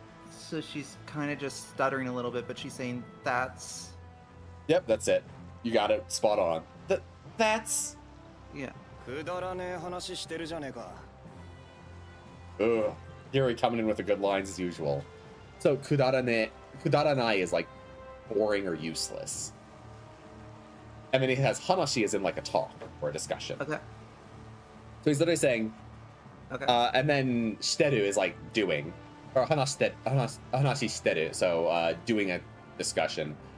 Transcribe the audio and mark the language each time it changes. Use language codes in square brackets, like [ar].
[en] so she's kind of just stuttering a little bit, but she's saying that's Yep, that's it. You got it. Spot on. That's... yeah. [ja] くだらねえ話してるじゃねえか。 [en] Ugh. Here we coming in with the good lines as usual. So kudaranai is like boring or useless. And then he has hanashi is in like a talk or a discussion. Okay. So he's literally saying, Okay. and then shiteru is like doing, or hanashi shiteru, so doing a discussion.